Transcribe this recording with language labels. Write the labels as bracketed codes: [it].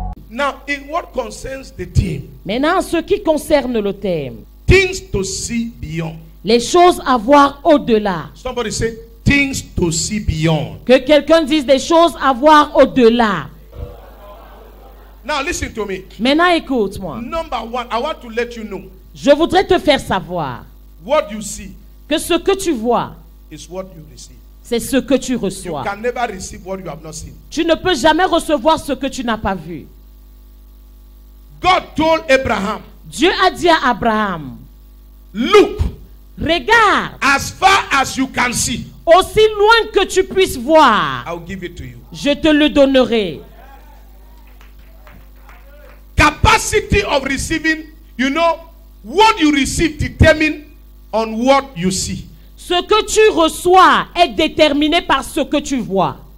[en] Now, in what concerns the team, [fr] Maintenant, en ce qui concerne le thème, [en] things to see beyond. [fr] les choses à voir au-delà. [en] Somebody say, things to see beyond. [fr] Que quelqu'un dise des choses à voir au-delà. [en] Now, listen to me. [fr] Maintenant, écoute-moi. [en] Number one, I want to let you know [fr] Je voudrais te faire savoir [en] what you see [fr] que ce que tu vois, [en] is what you receive. [fr] c'est ce que tu [en] You [fr] reçois. [en] can never receive what you have not seen. [fr] Tu ne peux jamais recevoir ce que tu n'as pas vu. [en] God told Abraham, [fr] Dieu a dit à Abraham, [en] look [fr] regarde, [en] as far as you can see. [fr] aussi loin que tu puisses voir, [en] I'll give it to you. [fr] je te le donnerai. [en] Capacity of receiving, what you receive determine on what you see. [fr] Ce que tu reçois est déterminé par ce que tu vois.